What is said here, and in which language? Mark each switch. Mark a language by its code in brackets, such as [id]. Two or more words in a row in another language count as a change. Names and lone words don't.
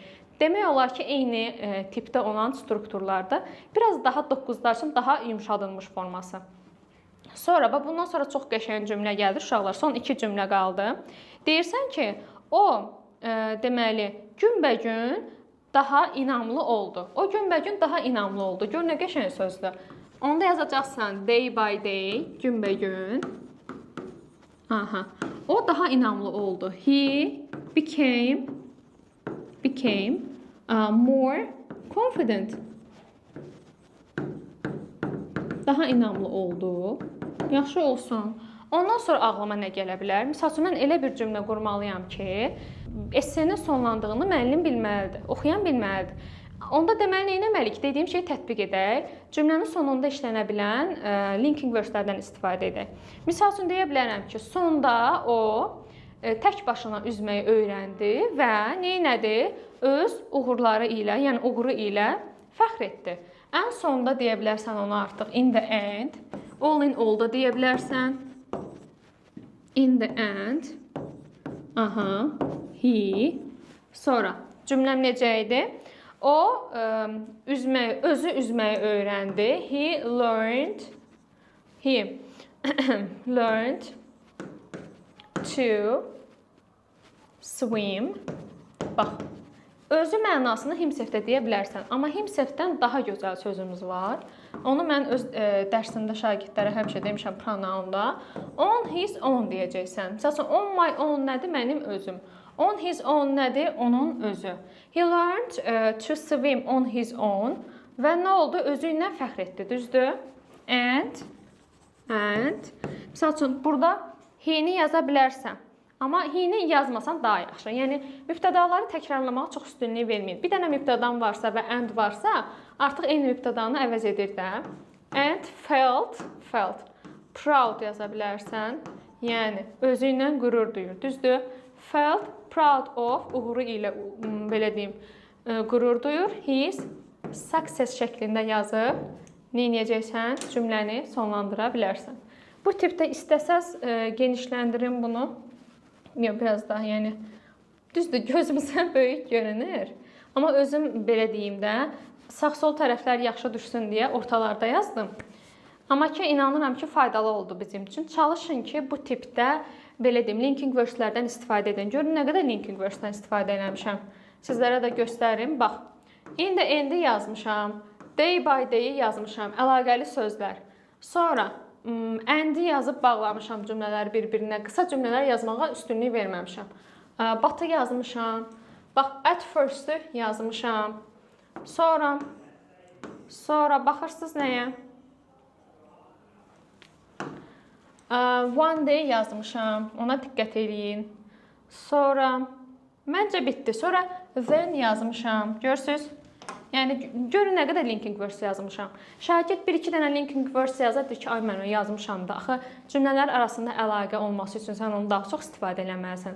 [az] Demək olar ki, eyni tipdə olan strukturlarda biraz daha 9-lar üçün daha yumşadılmış forması. Sonra, bundan sonra çox qəşəng cümlə gəldi uşaqlar. Son 2 cümlə qaldı. Deyirsən ki, o, deməli, günbəgün daha inamlı oldu. O günbəgün daha inamlı oldu. Gör nə qəşəng sözdür. Onda yazacaqsan [en] day by day, [az] günbəgün. Aha. O daha inamlı oldu. [en] He became more confident. [az] Daha inamlı oldu. Yaxşı olsun. Ondan sonra ağlıma nə gələ bilər? Məsəl üçün, mən elə bir cümlə qurmalıyam ki, essenin sonlandığını müəllim bilməlidir, oxuyan bilməlidir. Onda deməli, nə etməliyik? Dediyim şeyi tətbiq edək. Cümlənin sonunda işlənə bilən [en] linking verbslərdən [az] istifadə edək. Məsəl üçün, deyə bilərəm ki, sonda o tək başına üzməyi öyrəndi və neynədi? Öz uğurları ilə, yəni uğuru ilə fəxr etdi. Ən sonda deyə bilərsən ona artıq [en] in the end, all in all [az] da deyə bilərsən. [en] In the end, he, [az] sonra cümləm necə idi? O özü üzməyi öyrəndi. [en] He learned to swim. [az] Bax, özü mənasını himselfdə deyə bilərsən, amma himselfdən daha gözəl sözümüz var. Onu mən öz dərsində şagirdlərə həmişə demişəm pronounda. [en] On his own [az] deyəcəksən. Məsələn, [en] on my own [az] nədir? Mənim özüm. [en] On his own [az] nədir? Onun özü. [en] He learned to swim on his own. [az] Və nə oldu? Özü ilə fəxr etdi, düzdür? And məsəl üçün, burada he-ni yaza bilərsən. Amma he-ni yazmasan daha yaxşı. Yəni, mübtədaları təkrarlamağa çox üstünlük verməyin. Bir dənə mübtədan varsa və and varsa, artıq eyni mübtədanı əvəz edir də. [en] And felt, proud [az] yaza bilərsən. Yəni, özü ilə qürur duyur, düzdür? [en] Felt proud of, [az] uğuru ilə, belə deyim, qürur duyur. [en] His success [az] şəklində yazıb, neynəyəcəksən? Cümləni sonlandıra bilərsən. Bu tipdə istəsəz genişləndirin bunu. Yox, biraz daha, yəni, düzdür, gözümüzə böyük görünür. Amma özüm belə deyim də, sağ-sol tərəflər yaxşı düşsün deyə ortalarda yazdım. Amma ki, inanıram ki, faydalı oldu bizim üçün. Çalışın ki, bu tipdə, belə deyim, [en] linking verbslərdən [az] istifadə edin. Görün, nə qədər [en] linking verbsdən [az] istifadə eləmişəm. Sizlərə də göstərim. Bax, indi endi yazmışam, [en] day by day [az] yazmışam, əlaqəli sözlər. Sonra and-i yazıb bağlamışam cümlələri bir-birinə. Qısa cümlələr yazmağa üstünlük verməmişəm. But-ı yazmışam. Bax, [en] at first- [az] ü yazmışam. Sonra baxırsınız nəyə? [en] One day [az] yazmışam. Ona diqqət edin. Sonra məncə bitdi. Sonra then yazmışam. Görürsünüz? Yəni, görün nə qədər [en] linking verbs [az] yazmışam. Şagird 1-2 dənə [en] linking verbs [az] yazar, ki, ay mən onu yazmışam da. Axı, cümlələr arasında əlaqə olması üçün sən onu daha çox istifadə eləməlisən.